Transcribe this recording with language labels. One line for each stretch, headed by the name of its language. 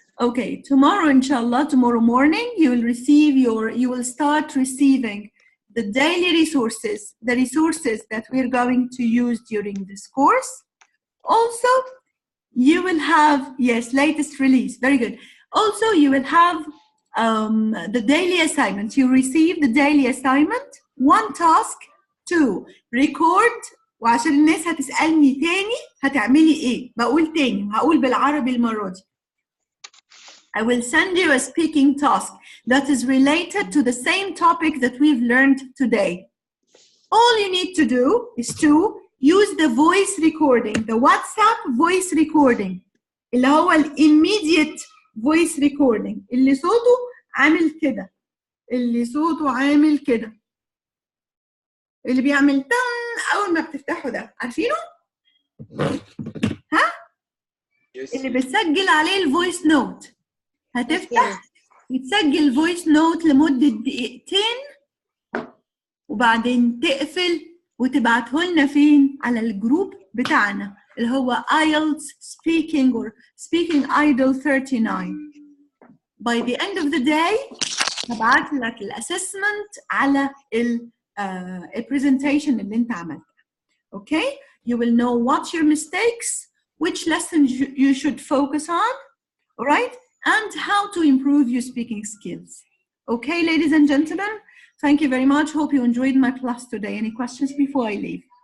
English: Okay, tomorrow, inshallah, tomorrow morning, you will start receiving the daily resources, the resources that we're going to use during this course. Also, you will have, yes, latest release, very good. Also, you will have the daily assignments. You receive the daily assignment, one task to record,
Arabic: وعشان الناس هتسألني تاني هتعملي ايه؟ بقول تاني، هقول بالعربي المرة دي.
English: I will send you a speaking task that is related to the same topic that we've learned today. All you need to do is to use the voice recording,
Arabic: the WhatsApp voice recording, اللي هو
English: immediate voice recording,
Arabic: اللي صوته عامل كده، اللي بيعمل تن أول ما بتفتحه ده، عارفينه؟ ها؟ اللي بتسجل عليه الفويس نوت. هتفتح يتسجل فويس نوت لمدة دقيقتين وبعدين تقفل وتبعته لنا فين؟ على الجروب بتاعنا اللي هو IELTS Speaking or Speaking Idol 39.
English: By the end of the day
Arabic: هبعت لك الاسسمنت على البرزنتيشن اللي انت عملتها.
English: Okay? You will know what your mistakes, which lessons you should focus on, all right? And how to improve your speaking skills. Okay, ladies and gentlemen, thank you very much. Hope you enjoyed my class today. Any questions before I leave?